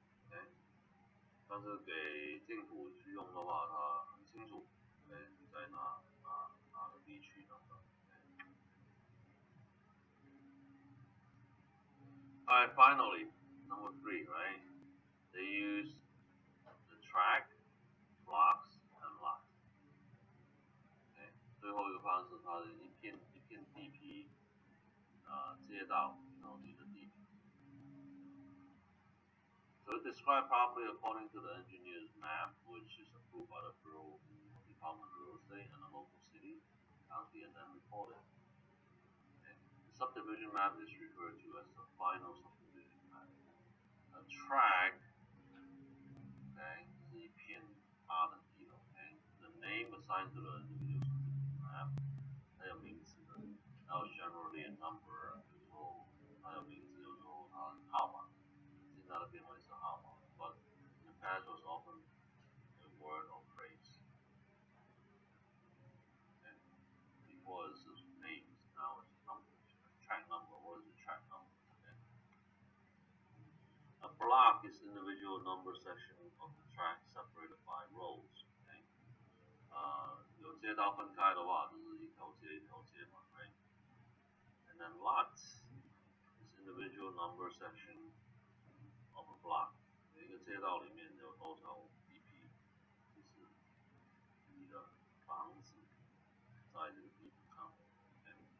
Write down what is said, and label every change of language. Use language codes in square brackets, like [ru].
[zh] okay 但是给政府去用的话它很清楚 okay 你在哪个地区等等 [en] Alright, finally, number 3, right? They use the track, blocks, and lots. Okay? [zh] 最后一个方式，它是一片地皮，街道，然后你的地皮。 [en] So it described properly according to the engineer's map, which is approved by the Bureau of Department of Real Estate and the local city, county, and then recorded. Okay? The subdivision map is referred to as the final subdivision map. A track, [zh] okay, 是一片大的地了 ，okay. [en] The name assigned to the individual subdivision map， [zh] 它有名字的，然后 [en] generally a number， [zh] 有时候它有名字，有时候它号码，现在的变为是号码 [en] ，but in the past was often a word or phrase. Okay. Before it's just names, now it's numbers. Track number, what is the track number? Okay. A block is individual number section of the track separated by roads. Okay. [zh] 有街道分开的话，就是一条街一条街嘛 ，right? [en] And then lots is individual number section of a block. [zh] 每一个街道里面有多少地皮，就是你的房子在这个地皮上 ，okay?